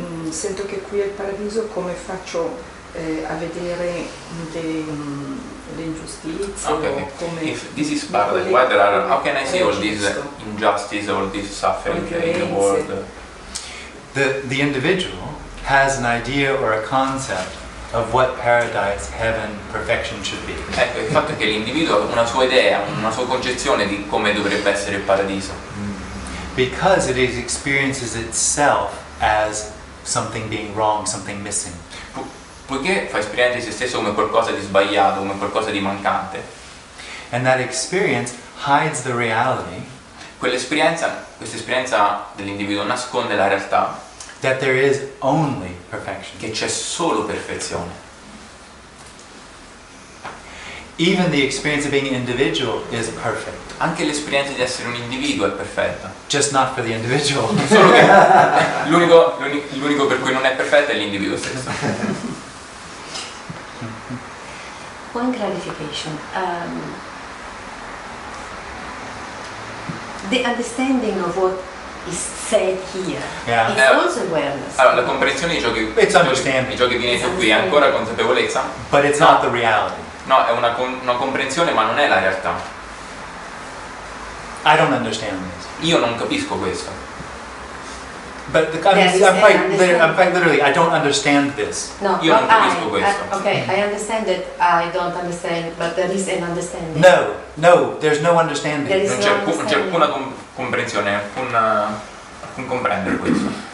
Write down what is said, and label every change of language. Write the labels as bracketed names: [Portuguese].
[Italian] sento che qui al paradiso come faccio a vedere le ingiustizie, [English] Okay. [Italian] come [English] If this is paradise, why there are, how can I see all this injustice, all this suffering in the world? The individual has an idea or a concept of what paradise, heaven, perfection should be. [Italian] Ecco, il fatto è che l'individuo ha una sua idea, una sua concezione di come dovrebbe essere il paradiso. [English] Because it experiences itself as something being wrong, something missing. [Italian] Poiché fa esperienza di se stesso come qualcosa di sbagliato, come qualcosa di mancante. [English] And that experience hides the reality [Italian] Questa esperienza dell'individuo nasconde la realtà [English] that there is only perfection. [Italian] che c'è solo perfezione. [English] Even the experience of being an individual is perfect, [Italian] Anche l'esperienza di essere un individuo è perfetta. [English] just not for the individual. [Italian] Solo che l'unico per cui non è perfetta è l'individuo stesso. [English] One clarification. The understanding of what is said here Yeah. is also awareness. [Italian] Allora, la comprensione di ciò che, [English] It's understanding. [Italian] di ciò che viene qui è ancora consapevolezza? [English] But it's not the reality. [Italian] No, è una comprensione ma non è la realtà. [English] I don't understand this. [Italian] Io non capisco questo. [English] But Yes, I'm quite understand. literally, I don't understand this. [Italian] No, Io non capisco questo. [English] okay, I understand that I don't understand, but there is an understanding. No, there's no understanding. There is [Italian] Non c'è alcuna comprensione, alcun comprendere questo.